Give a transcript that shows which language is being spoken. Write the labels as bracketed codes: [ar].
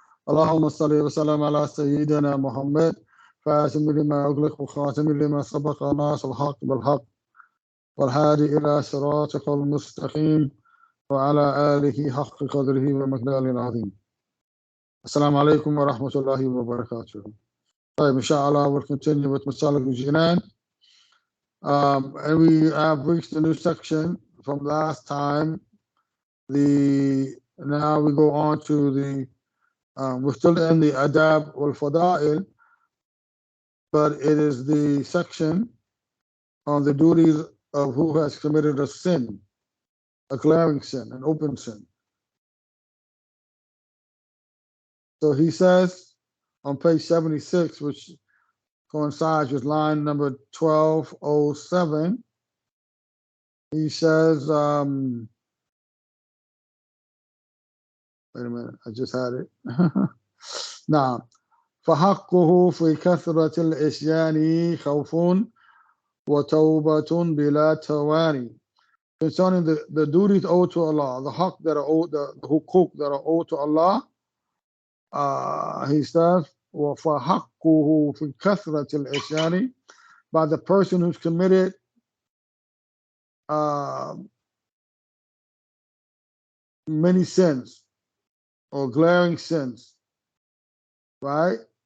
[ar] اللهم صل وسلم على سيدنا محمد فاتم لما أغلق وخاتم لما سبق ناصر الحق بالحق والهادي إلى صراطك المستقيم وعلى آله حق قدره ومقداره العظيم. السلام عليكم ورحمة الله وبركاته. طيب إن شاء الله [en] we'll continue with Masaalik al-Jinaan. And we have reached a new section from last time. Now we go on to we're still in the adab wal fada'il, but it is the section on the duties of who has committed a sin, a glaring sin, an open sin. So he says on page 76, which coincides with line number 1207, he says, wait a minute, I just had it. [ar] Now, فحقه في كثرة الإسيان خوف وتوبة بلا تواني. [en] Concerning the duties owed to Allah, the haqq that are owed, the hukuk that are owed to Allah, he says, [ar] وفحقه في كثرة الإسيان, [en] by the person who's committed many sins or glaring sins, right?